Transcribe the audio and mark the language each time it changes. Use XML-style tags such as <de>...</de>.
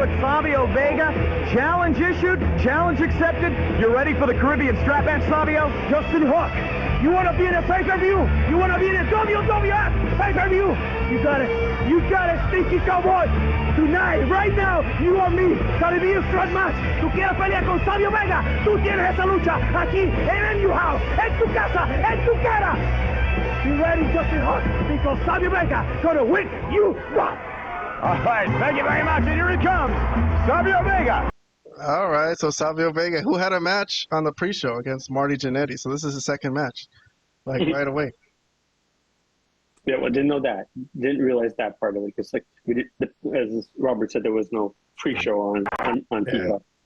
<en>With Savio Vega, challenge issued, challenge accepted. You ready for the Caribbean strap match, Savio? Justin Hook You want to be in a pay-per-view? You want to be in a WWF pay-per-view? You got it, Stinky Cowboy. Tonight, right now, you and me, gonna be a strong match.</en> <es>Tú quieres pelear con Savio Vega, tú tienes esa lucha aquí en el New House, en tu casa, en tu cara.</es> <en>You ready, Justin Hart? Because Savio Vega gonna win you one. All right, thank you very much, and here it comes, Savio Vega. All right, so Savio Vega, who had a match on the pre-show against Marty Jannetty, so this is his second match, like right away. Yeah, well, didn't know that. Didn't realize that part of it because, like, as Robert said, there was no pre-show on FIFA.</en>